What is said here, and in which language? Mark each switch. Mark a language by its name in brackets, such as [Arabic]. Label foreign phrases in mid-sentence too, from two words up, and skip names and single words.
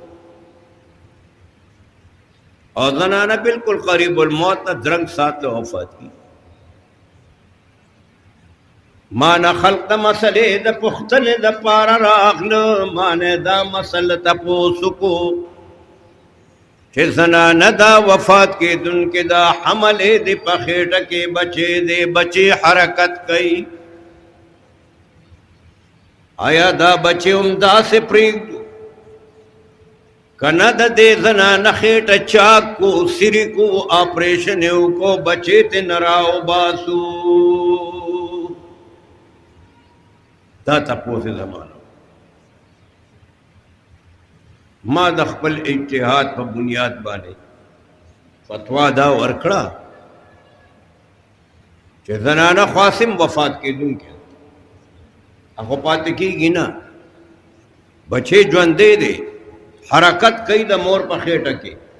[Pashto] او زنانه بالکل قریب الموت نه درنګ سات له وفات کی ما نه خلق د مسلې د پوښتنې د پاره راغله ما نه دا مسله تپوس کو چې زنانه دا وفات کېدونکې دا حمل یې د په خېټه کې بچې حرکت کوي آیا دا بچې هم داسې پرېږدو کنه د دې زنانه خېټه چاک کو سری کو آپریشن یې وکړو بچې ته نه راوباسو دا تپوس زمانه ما د خپل اجتهاد په بنیاد باندې فتوا دا ورکړه چې زنانه خاصم وفات کېدونکې هغه پاتې کېږي نه بچې ژوندی دی حرکت کوي د مور په خېټه کې